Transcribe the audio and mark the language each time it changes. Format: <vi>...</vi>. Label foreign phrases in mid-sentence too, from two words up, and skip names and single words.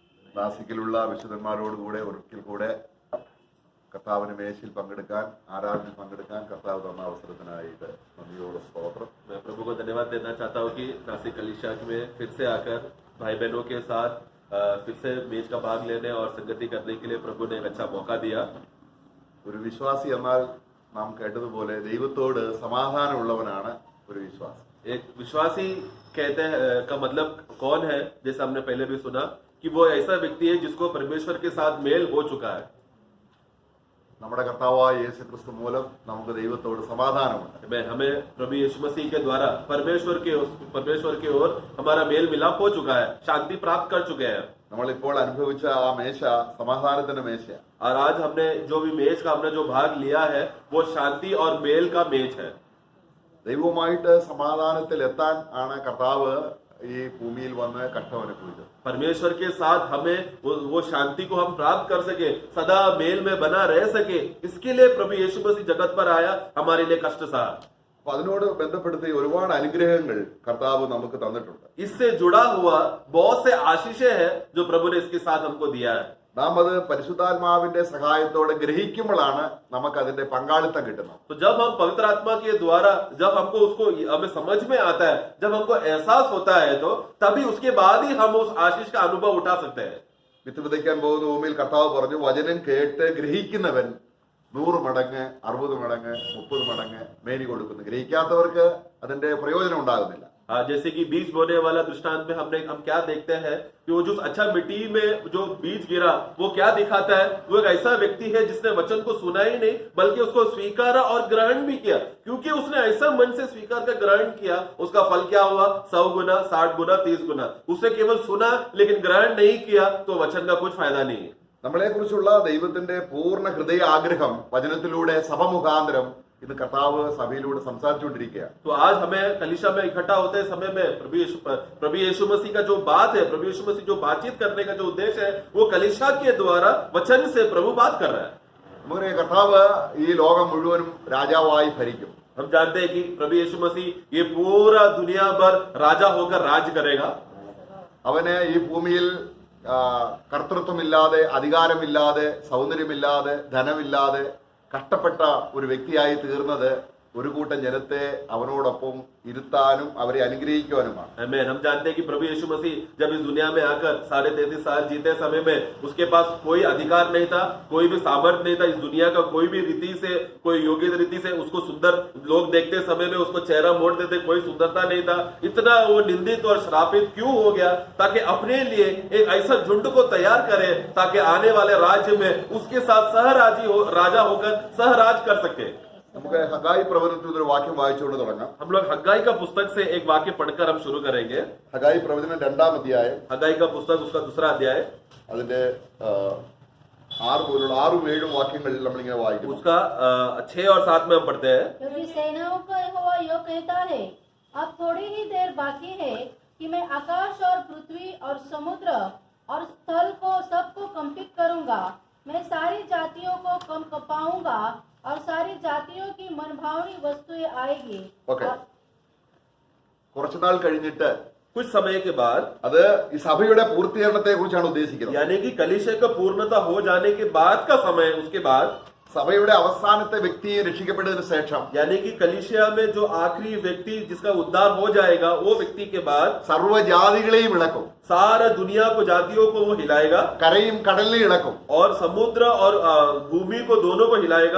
<ml>നാസിക്കിലുള്ള വിശുദ്ധന്മാരോടുകൂടെ ഒരിക്കൽ കൂടെ കർത്താവിന് മേശയിൽ പങ്കെടുക്കാൻ, ആരാധനയിൽ പങ്കെടുക്കാൻ കർത്താവ് തന്ന അവസരത്തിനായിട്ട് നന്ദിയോട് സ്തോത്രം.</ml> <hi>मैं प्रभु को धन्यवाद देना चाहता हूँ कि नासिक कलीसिया में फिर से आकर भाई बहनों के साथ फिर से मेज का भाग लेने और संगति करने के लिए प्रभु ने एक अच्छा मौका दिया.</hi> <ml>ഒരു വിശ്വാസി എന്നാൽ നാം കേട്ടതുപോലെ ദൈവത്തോട് സമാധാനമുള്ളവനാണ് ഒരു വിശ്വാസി.</ml> <hi>एक विश्वासी कहते हैं का मतलब कौन है, जैसे हमने पहले भी सुना कि वो ऐसा व्यक्ति है जिसको परमेश्वर के साथ मेल हो चुका है.</hi> <ml>നമ്മുടെ കർത്താവായ യേശു ക്രിസ്തു മൂലം നമുക്ക് ദൈവത്തോട് സമാധാനമുണ്ട്.</ml> <hi>हमें प्रभु यीशु मसीह के द्वारा परमेश्वर की ओर हमारा मेल मिलाप हो चुका है, शांति प्राप्त कर चुके हैं.</hi> <ml>നമ്മളിപ്പോൾ അനുഭവിച്ച ആ മേശ സമാധാനത്തിന്റെ മേശയാണ്.</ml> <hi>और आज हमने जो भी मेज का हमने जो भाग लिया है वो शांति और मेल का मेज है.</hi> <ml>ദൈവവുമായിട്ട് സമാധാനത്തിൽ എത്താൻ ആണ് കർത്താവ് ഈ ഭൂമിയിൽ വന്ന് കഷ്ടമനുഭവിച്ചത്.</ml> <hi>परमेश्वर के साथ हमें वो शांति को हम प्राप्त कर सके, सदा मेल में बना रह सके, इसके लिए प्रभु यीशु मसीह जगत पर आया, हमारे लिए कष्ट सहा.</hi> <ml>അപ്പൊ അതിനോട് ബന്ധപ്പെടുത്തി ഒരുപാട് അനുഗ്രഹങ്ങൾ കർത്താവ് നമുക്ക് തന്നിട്ടുണ്ട്.</ml> <hi>इससे जुड़ा हुआ बहुत से आशीषें हैं जो प्रभु ने इसके साथ हमको दिया है.</hi> <ml>നാം അത് പരിശുദ്ധാത്മാവിന്റെ സഹായത്തോടെ ഗ്രഹിക്കുമ്പോഴാണ് നമുക്ക് അതിന്റെ പങ്കാളിത്തം കിട്ടുന്നത്.</ml> <hi>तो जब हम पवित्र आत्मा के द्वारा जब हमको उसको हमें समझ में आता है, जब हमको एहसास होता है, तो तभी उसके बाद ही हम उस आशीष का अनुभव उठा सकते हैं.</hi> <ml>വിത്ത് വിതയ്ക്കാൻ പോകുന്ന ഭൂമിയിൽ കർത്താവ് പറഞ്ഞു, വചനം കേട്ട് ഗ്രഹിക്കുന്നവൻ 100 മടങ്ങ് 60 മടങ്ങ് 30 മടങ്ങ് മേനി കൊടുക്കുന്നു. ഗ്രഹിക്കാത്തവർക്ക് അതിന്റെ പ്രയോജനം ഉണ്ടാകുന്നില്ല.</ml> <hi>जैसे कि बीज बोने वाला दृष्टांत में हम क्या देखते हैं कि वो जो अच्छा मिट्टी में जो बीज गिरा वो क्या दिखाता है, वो एक ऐसा व्यक्ति है जिसने वचन को सुना ही नहीं बल्कि उसको स्वीकारा और ग्रहण भी किया. क्योंकि उसने ऐसा मन से स्वीकार कर ग्रहण किया, उसका फल क्या हुआ? 100 गुना 60 गुना 30 गुना. उसने केवल सुना लेकिन ग्रहण नहीं किया तो वचन का कुछ फायदा नहीं है.</hi> <ml>നമ്മളെ കുറിച്ചുള്ള ദൈവത്തിന്റെ പൂർണ്ണ ഹൃദയ ആഗ്രഹം വചനത്തിലൂടെ സഭ മുഖാന്തരം ഇന്ന് കർത്താവ് സഭയിലൂടെ സംസാരിച്ചുകൊണ്ടിരിക്കുകയാണ്.</ml> <hi>तो आज हमें कलीसिया में इकट्ठा होते समय में प्रभु यीशु मसीह का जो बात है, प्रभु यीशु मसीह जो बातचीत करने का जो उद्देश्य है, वो कलीसिया के द्वारा वचन से प्रभु बात कर रहा है.</hi> <ml>നമുക്കറിയാം കർത്താവ് ഈ ലോകം മുഴുവനും രാജാവായി ഭരിക്കും.</ml> <hi>हम जानते हैं कि प्रभु यीशु मसीह ये पूरा दुनिया भर राजा होकर राज करेगा.</hi> <ml>അവന് ഈ ഭൂമിയിൽ കർത്തൃത്വമില്ലാതെ, അധികാരമില്ലാതെ, സൗന്ദര്യമില്ലാതെ, ധനമില്ലാതെ കഷ്ടപ്പെട്ട ഒരു വ്യക്തിയായി തീർന്നത് ഒരു കൂട്ടം ജനത്തെ അവനോടൊപ്പം ഇരുത്താനും അവരെ അനുഗ്രഹിക്കുവാനുമാണ്.</ml> <hi>आमीन. हम जानते हैं कि प्रभु यीशु मसीह जब इस दुनिया में आकर 33.5 साल जीते समय में उसके पास कोई अधिकार नहीं था, कोई भी सामर्थ्य नहीं था. इस दुनिया का कोई भी रीति से, कोई योग्य रीति से उसको सुंदर लोग देखते समय में उसको चेहरा मोड़ देते, कोई सुंदरता नहीं था. इतना वो निंदित और श्रापित क्यों हो गया? ताकि अपने लिए एक ऐसा झुंड को तैयार करे ताकि आने वाले राज्य में उसके साथ राजा होकर सहराज कर सके.</hi> <ml>നമുക്ക് ഹഗായി പ്രവചനത്തിൽ ഒരു വാക്യം വായിച്ചുകൊണ്ട് തുടങ്ങാം.</ml> <hi>हम लोग हग्गाई का पुस्तक से एक वाक्य पढ़कर हम शुरू करेंगे.</hi> <ml>ഹഗായി പ്രവചനം 2-ാം അധ്യായം,</ml> <hi>हग्गाई का पुस्तक उसका 2रा अध्याय,</hi> <ml>അതിന്റെ 6-7 വാക്യങ്ങളിൽ നമ്മളിങ്ങനെ വായിക്കും.</ml> <hi>उसका 6 और 7 में हम पढ़ते हैं. क्योंकि सेनाओं का यहोवा यो कहता है, अब थोड़ी ही देर बाकी है कि मैं आकाश और पृथ्वी और समुद्र और स्थल को सबको कंपित करूंगा. मैं सारी जातियों को कपाऊंगा और सारी जातियों की मनभावनी वस्तुएं आएगी.</hi> <ml>ഓക്കെ, കുറച്ചുനാൾ കഴിഞ്ഞിട്ട്</ml> <hi>कुछ समय के बाद,</hi> <ml>അത് ഈ സഭയുടെ പൂർത്തീകരണത്തെ കുറിച്ചാണ് ഉദ്ദേശിക്കുന്നത്.</ml> <hi>यानी कि कलीसिया का पूर्णता हो जाने के बाद का समय, उसके बाद</hi> <ml>സഭയുടെ അവസാനത്തെ വ്യക്തി രക്ഷിക്കപ്പെട്ടതിന് ശേഷം,</ml> <hi>यानी कि कलीसिया में जो आखिरी व्यक्ति जिसका उद्धार हो जाएगा, वो व्यक्ति के बाद</hi> <ml>സർവ്വജാതികളെയും ഇളക്കും.</ml> <hi>सारा दुनिया को, जातियों को वो हिलाएगा</hi> <ml>കരയും കടലിനെയും ഇളക്കും.</ml> <hi>और समुद्र और भूमि को दोनों को हिलाएगा.</hi>